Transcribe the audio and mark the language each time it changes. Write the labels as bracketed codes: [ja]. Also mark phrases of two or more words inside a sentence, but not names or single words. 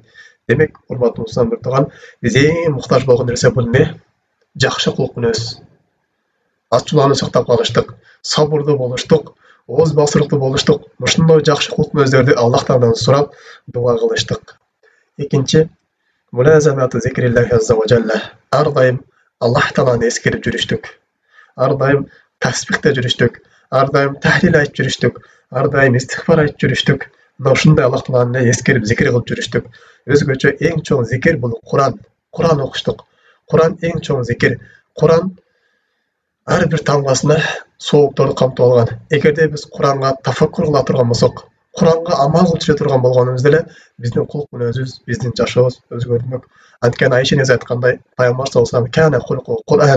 [ky] Демек, урматтуу мусулман тууган, биз эң муктаж болгон нерсе бул эмне? Жакшы кулк мүнөз. Ачуулануу сактап калыштык, сабырдуу болуштук, ооз басырлыктуу болуштук. Ушундай жакшы кулк мүнөздөрдү Аллах Тааладан сурап дуа кылыштык. [ar] Экинчи, ملازمة ذكر الله عز وجل. [ky] Ар дайым Аллах Тааланы эскерип жүрүштүк. Ар дайым тасбихте жүрүштүк. Ар дайым тахлил айтып жүрүштүк. Ар дайым истигфар айтып жүрүштүк. Мына ушундай Аллах Тааланы эскерип зикир кылып жүрүштүк. Өзгөчө эң чоң зикир бул Кур'ан. Кур'ан окуштук. Кур'ан эң чоң зикир. Кур'ан ар бир тамгасына соопторду камтып алган. Эгерде биз Кур'анга тафаккур кыла турган болсок, Кур'анга амал кылып жүрө турган болгонубузда эле биздин кулк мүнөзүбүз, биздин жашообуз өзгөрмөк. Анткени Айша эне айткандай, Пайгамбар [ar] صلى الله عليه وسلم [ky] кулку Кур'ан.